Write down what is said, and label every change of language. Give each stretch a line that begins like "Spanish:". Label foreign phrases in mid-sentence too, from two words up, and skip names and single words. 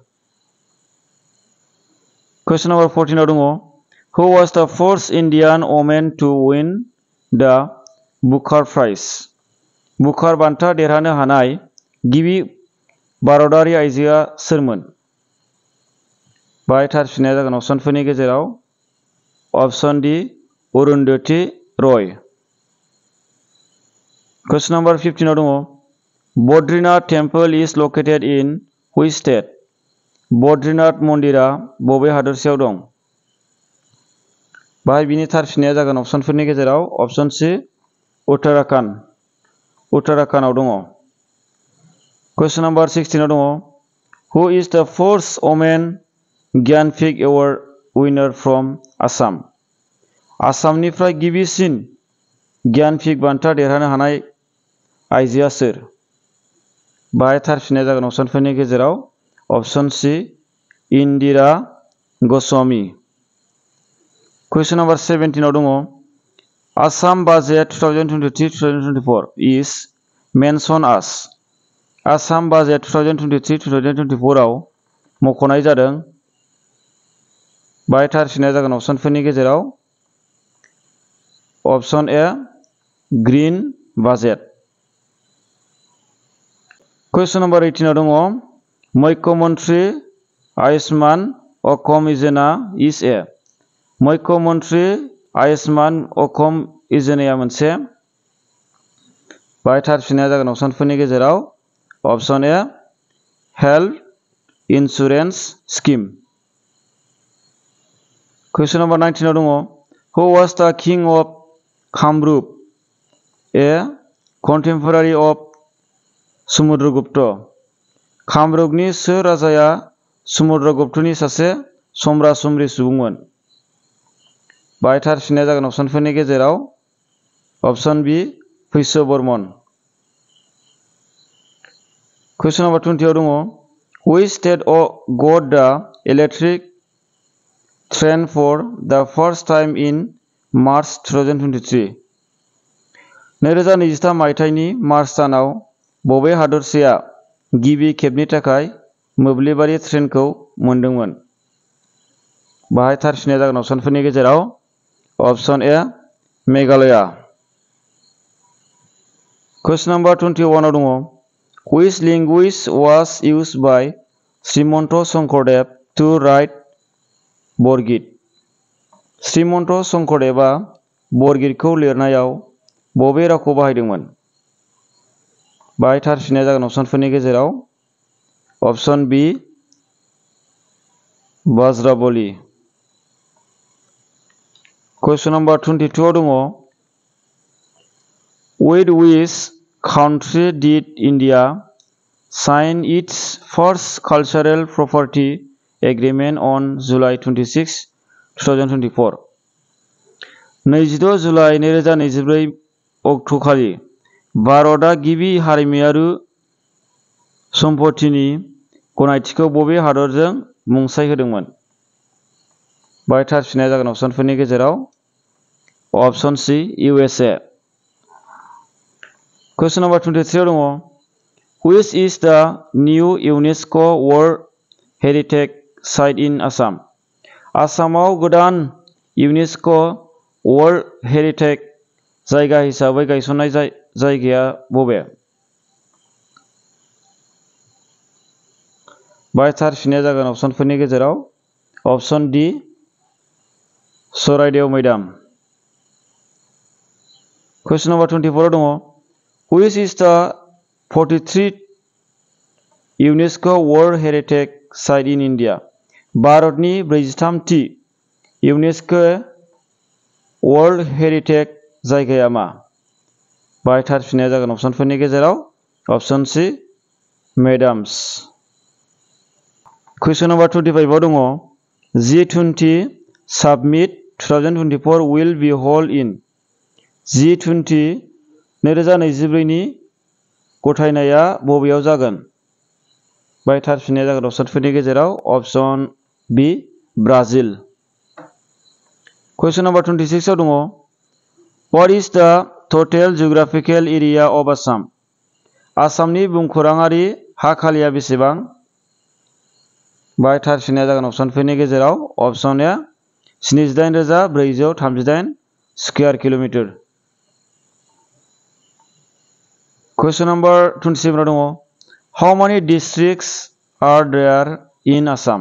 English: question number 14
Bodo: आव दङ
English: Who was the first Indian woman to win the Booker Prize?
Bodo: बुकार बान्था देरहानो हानाय गिबि भारतारि आइजोआ सोरमोन? बाहाय थार फिननाया जागोन अपसनफोरनि गेजेराव
English: option D
Bodo: अरुंधति रॉय।
English: question number 15
Bodo: आव दङ
English: Badrinath temple is located in which state?
Bodo: बद्रीनाथ मन्दिरा बबे हादोरसायाव दं? बाहाय बिनि थार फिननाया जागोन अपसनफोरनि गेजेराव
English: option C
Bodo: उत्तराखंड। उत्तराखंडआव दङ।
English: question number 16
Bodo: आव दङ
English: Who is the first woman ज्ञानपीठ award winner from Assam?
Bodo: आसामनिफ्राय गिबिसिन ज्ञानपीठ बान्था देरहानो हानाय आइजोआ सोर? बाहाय थार फिननाया जागोन अपसनफोरनि गेजेराव
English: option C
Bodo: इन्दिरा ग'स्वामी।
English: question number 17
Bodo: आव दङ
English: Assam budget 2023-2024 is mentioned as।
Bodo: आसाम बाजेट 2023-2024 आव मख'नाय जादों। बाहाय थार फिननाया जागोन अपसनफोरनि गेजेराव
English: option A green budget. question number 18
Bodo: आव दङ
English: मुख्यमंत्री आयुष्मान अहम योजना is a.
Bodo: मुख्यमंत्री आयुष्मान अहम योजनाया मोनसे। बाहाय थार फिननाया जागोन अपसनफोरनि गेजेराव
English: option A health insurance scheme. question number 19
Bodo: आव दङ
English: Who was the king of Kamrup? a contemporary of समुद्रगुप्त।
Bodo: कामरुपनि सोर राजाया समुद्रगुप्तनि सासे सम्रा सम्रि सुबुंमोन? बाहाय थार फिननाया जागोन अपसनफोरनि गेजेराव
English: option B
Bodo: पुष्य बर्मन।
English: question number 20
Bodo: आव दङ
English: Which state got the electric train for the first time in March 2023?
Bodo: 2023 मायथाइनि मार्च दानाव बबे हादरसाया गिबि खेबनि थाखाय मोब्लिबारि ट्रेनखौ मोनदोंमोन? बाहाय थार फिननाया जागोन अपसनफोरनि गेजेराव
English: option A
Bodo: मेघालय।
English: question number 21
Bodo: आव दङ
English: Which language was used by श्रीमन्त शंकरदेव to write बरगित?
Bodo: श्रीमन्त शंकरदेवआ बरगितखौ लिरनायाव बबे रावखौ बाहायदोंमोन? बाहाय थार फिननाया जागोन अपसनफोरनि गेजेराव
English: option B
Bodo: ब्रजबली।
English: question number 22
Bodo: आव दङ
English: With which country did India sign its first cultural property agreement on July 26, 2024?
Bodo: 26 जुलाइ 2024 अक्ट'खालि भारतआ गिबि हारिमुआरि सम्पथिनि गनायथिखौ बबे हादरजों मुंसाइ होदोंमोन? बाहाय थार फिननाया जागोन अपसनफोरनि गेजेराव
English: option C
Bodo: USA।
English: question number 23
Bodo: आव दङ
English: Which is the new UNESCO World Heritage Site in Assam?
Bodo: आसामाव गोदान
English: UNESCO World Heritage
Bodo: जायगा हिसाबै गायसननाय जायगाया बबे? बाहाय थार फिननाया जागोन अपसनफोरनि गेजेराव
English: option D
Bodo: चराइदेव मैदाम।
English: question number 24
Bodo: आव दङ
English: Which is the 43rd UNESCO World Heritage Site in India?
Bodo: भारतनि 43थि
English: UNESCO World Heritage
Bodo: जायगाया मा? बाहाय थार फिननाया जागोन अपसनफोरनि गेजेराव
English: option C
Bodo: मेडाम्स।
English: question number 25
Bodo: आव दङ
English: G20 summit 2024 will be held in G20 2024
Bodo: नि गथायनाया बबेयाव जागोन? बाहाय थार फिननाया जागोन अपसनफोरनि गेजेराव
English: option B
Bodo: ब्राजिल।
English: question number 26
Bodo: आव दङ
English: What is the total geographical area of Assam?
Bodo: आसामनि भुमखौराङारि हा खालिया बेसेबां? बाहाय थार फिननाया जागोन अपसनफोरनि गेजेराव
English: option A
Bodo: 78,438
English: square kilometre. question number 27
Bodo: आव दङ
English: How many districts are there in Assam?